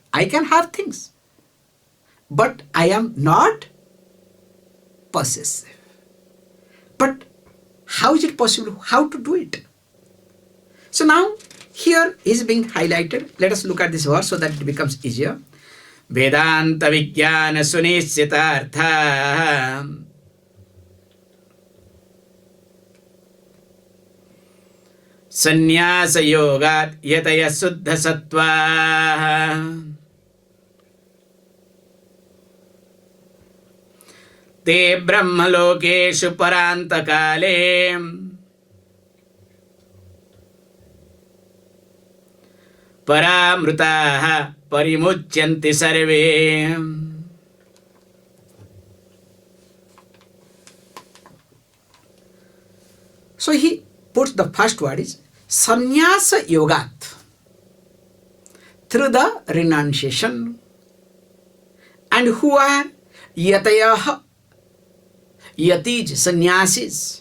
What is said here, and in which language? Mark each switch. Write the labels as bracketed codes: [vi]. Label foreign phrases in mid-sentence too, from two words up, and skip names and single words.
[en] I can have things, but I am not possessive. But how is it possible? How to do it? So now here is being highlighted. Let us look at this verse so that it becomes easier. [sa] Vedāntavijñānasuniścitārthāḥ sannyāsayogāt yatayaḥ śuddhasattvāḥ te brahmalokeṣu parāntakāle parāmṛtāḥ parimucyanti sarve. [en] So he puts the first word is sannyāsayogāt, through the renunciation. And who are yatayaḥ, yatis, sannyasis.